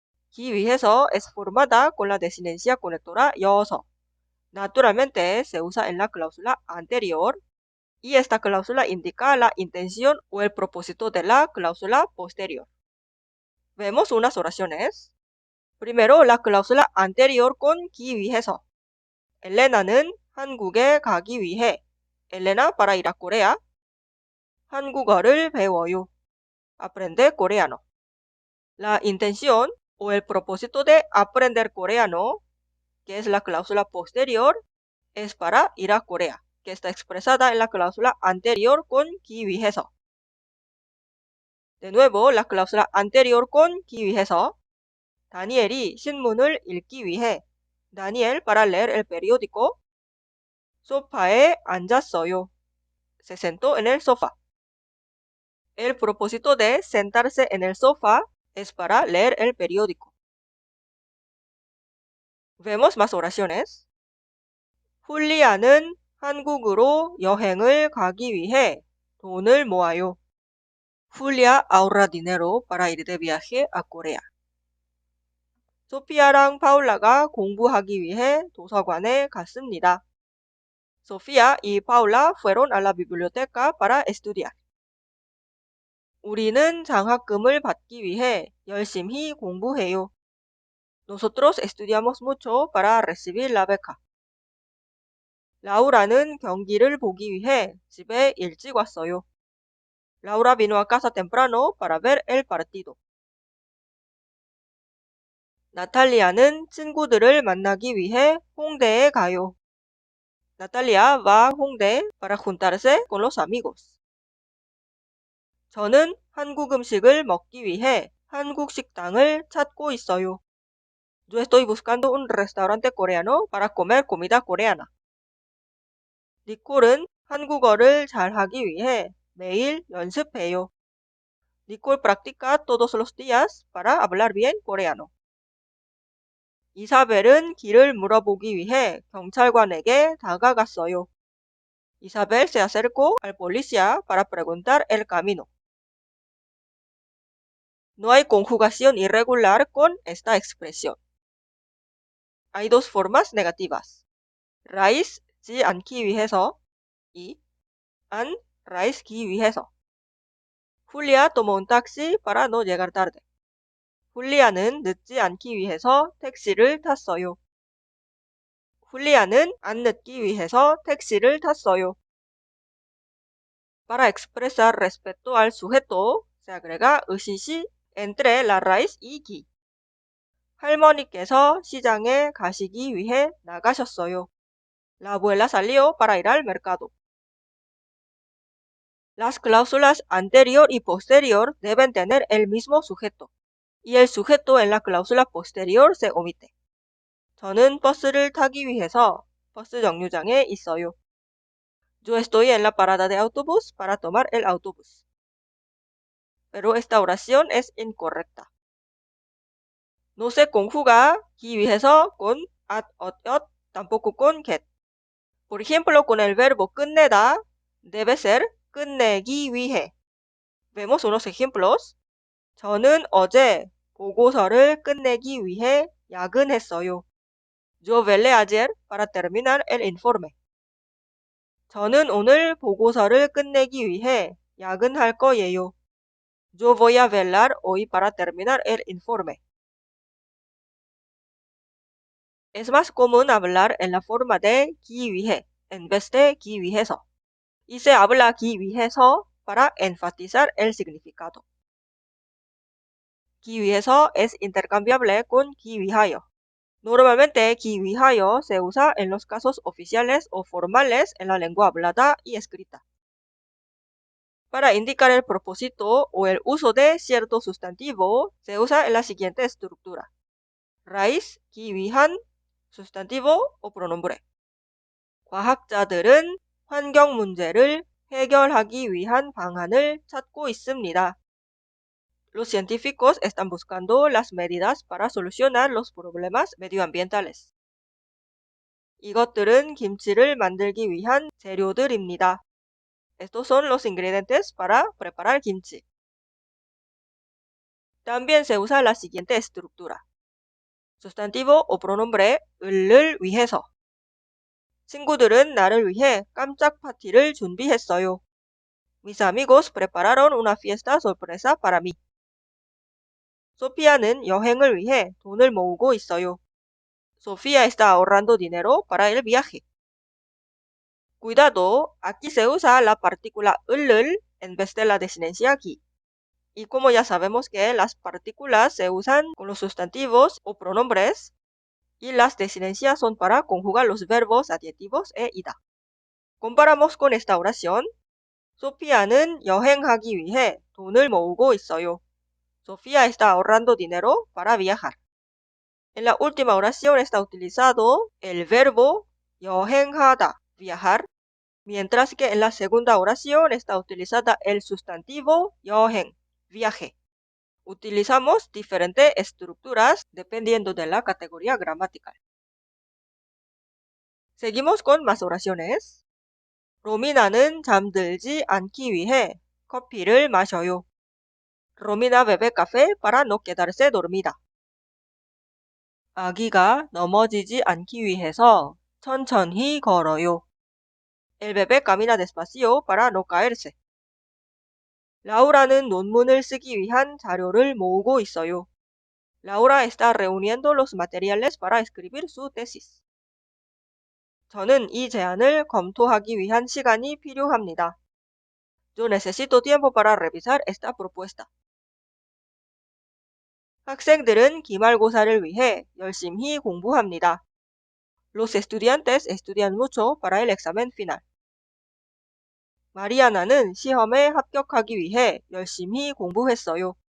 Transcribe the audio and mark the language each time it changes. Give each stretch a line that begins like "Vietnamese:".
Spanish: 기 위해서 es formada con la desinencia conectora 여서. Naturalmente se usa en la cláusula anterior y esta cláusula indica la intención o el propósito de la cláusula posterior. Vemos unas oraciones. Primero, la cláusula anterior con 기 위해서.
Korean: 엘레나는 한국에 가기 위해.
Spanish: Elena para ir a Corea.
Korean: 한국어를 배워요.
Spanish: Aprende coreano. La intención o el propósito de aprender coreano, que es la cláusula posterior, es para ir a Corea, que está expresada en la cláusula anterior con 기 위해서. De nuevo, la cláusula anterior con 기 위해서.
Korean: 다니엘이 신문을 읽기 위해.
Spanish: Daniel para leer el periódico.
Korean: 소파에 앉았어요.
Spanish: Se sentó en el sofá. El propósito de sentarse en el sofá es para leer el periódico. Vemos más oraciones.
Korean: 훌리아는 한국으로 여행을 가기 위해 돈을 모아요.
Spanish: Julia ahorra dinero para ir de viaje a Corea.
Korean: 소피아랑 파울라가 공부하기 위해 도서관에 갔습니다.
Spanish: Sofía y Paula fueron a la biblioteca para estudiar.
Korean: 우리는 장학금을 받기 위해 열심히 공부해요.
Spanish: Nosotros estudiamos mucho para recibir la beca.
Korean: 라우라는 경기를 보기 위해 집에 일찍 왔어요.
Spanish: Laura vino a casa temprano para ver el partido.
Korean: 나탈리아는 친구들을 만나기 위해 홍대에 가요.
Spanish: Natalia va a Hongdae para juntarse con los amigos.
Korean: 저는 한국 음식을 먹기 위해 한국 식당을 찾고 있어요.
Spanish: Yo estoy buscando un restaurante coreano para comer comida coreana.
Korean: 니콜은 한국어를 잘하기 위해 매일 연습해요.
Spanish: Nicole practica todos los días para hablar bien coreano.
Korean: 이사벨은 길을 물어보기 위해 경찰관에게 다가갔어요.
Spanish: Isabel se acercó al policía para preguntar el camino. No hay conjugación irregular con esta expresión. Hay dos formas negativas.
Korean: raíz 지 않기 위해서 y 안 raíz기 위해서.
Spanish: Julia tomó un taxi para no llegar tarde.
Korean: 훌리아는 늦지 않기 위해서 택시를 탔어요. 훌리아는 안 늦기 위해서 택시를 탔어요.
Spanish: Para expresar respecto al sujeto, se agrega 의시시 entre la raíz y 기.
Korean: 할머니께서 시장에 가시기 위해 나가셨어요.
Spanish: La abuela salió para ir al mercado. Las cláusulas anterior y posterior deben tener el mismo sujeto. y el sujeto en la cláusula posterior se omite.
Korean: 저는 버스를 타기 위해서 버스 정류장에 있어요.
Spanish: Yo estoy en la parada de autobús para tomar el autobús. Pero esta oración es incorrecta. No se conjuga 기 위해서 con at, ot, tampoco con get. Por ejemplo, con el verbo 끝내다, debe ser 끝내기 위해. Vemos unos ejemplos.
Korean: 저는 어제 보고서를 끝내기 위해 야근했어요.
Spanish: Yo velé ayer para terminar el informe.
Korean: 저는 오늘 보고서를 끝내기 위해 야근할 거예요.
Spanish: Yo voy a velar hoy para terminar el informe. Es más común hablar en la forma de 기 위해 en vez de 기 위해서. Y se habla 기 위해서 para enfatizar el significado. 기 위해서 es intercambiable con 기 위하여. Normalmente, 기 위하여 se usa en los casos oficiales o formales en la lengua hablada y escrita. Para indicar el propósito o el uso de cierto sustantivo, se usa en la siguiente estructura. Raíz, 기 위한, sustantivo o pronombre.
Korean: 과학자들은 환경 문제를 해결하기 위한 방안을 찾고 있습니다.
Spanish: Los científicos están buscando las medidas para solucionar los problemas medioambientales.
Korean: 이것들은 김치를 만들기 위한 재료들입니다.
Spanish: Estos son los ingredientes para preparar kimchi. También se usa la siguiente estructura. Sustantivo o pronombre 을을 위해서.
Korean: 친구들은 나를 위해 깜짝 파티를 준비했어요.
Spanish: Mis amigos prepararon una fiesta sorpresa para mí.
Korean: 소피아는 여행을 위해 돈을 모으고 있어요.
Spanish: Sofía está ahorrando dinero para el viaje. Cuidado, aquí se usa la partícula 을을 en vez de la desinencia 기. Y como ya sabemos que las partículas se usan con los sustantivos o pronombres y las desinencias son para conjugar los verbos adjetivos e ida. Comparamos con esta oración.
Korean: 소피아는 여행하기 위해 돈을 모으고 있어요.
Spanish: Sofía está ahorrando dinero para viajar. En la última oración está utilizado el verbo 여행하다, viajar, mientras que en la segunda oración está utilizada el sustantivo 여행, viaje. Utilizamos diferentes estructuras dependiendo de la categoría gramatical. Seguimos con más oraciones.
Korean: 로미나는 잠들지 않기 위해 커피를 마셔요.
Spanish: Romina bebe café para no quedarse dormida.
Korean: 아기가 넘어지지 않기 위해서 천천히 걸어요.
Spanish: El bebé camina despacio para no caerse.
Korean: 라우라는 논문을 쓰기 위한 자료를 모으고 있어요.
Spanish: Laura está reuniendo los materiales para escribir su tesis.
Korean: 저는 이 제안을 검토하기 위한 시간이 필요합니다.
Spanish: Yo necesito tiempo para revisar esta propuesta.
Korean: 학생들은 기말고사를 위해 열심히 공부합니다.
Spanish: Los estudiantes estudian mucho para el examen final.
Korean: 마리아나는 시험에 합격하기 위해 열심히 공부했어요.